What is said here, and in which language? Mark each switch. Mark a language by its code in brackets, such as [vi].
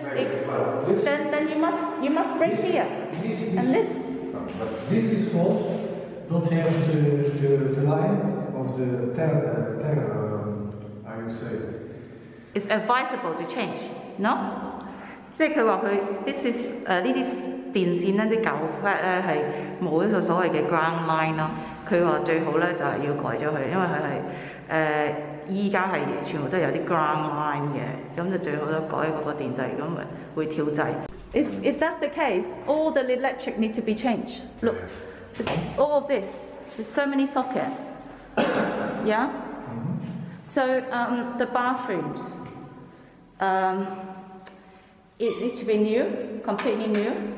[en] this, then you must break here. And this. But this is false. Don't have the line of the I would say. It's advisable to change, no? [yue] 即係佢話佢 [en] this is [yue] 呢啲電線咧啲舊 flat 咧係冇呢個所謂嘅 ground line 咯。佢話最好咧就係要改咗佢，因為佢係依家係全部都有啲 ground line 嘅，咁就最好都改嗰個電掣，咁咪會跳掣。 [en] If that's the case, all the electric need to be changed. Look, all of this, there's so many sockets. Yeah. So the bathrooms, it needs to be new, completely new.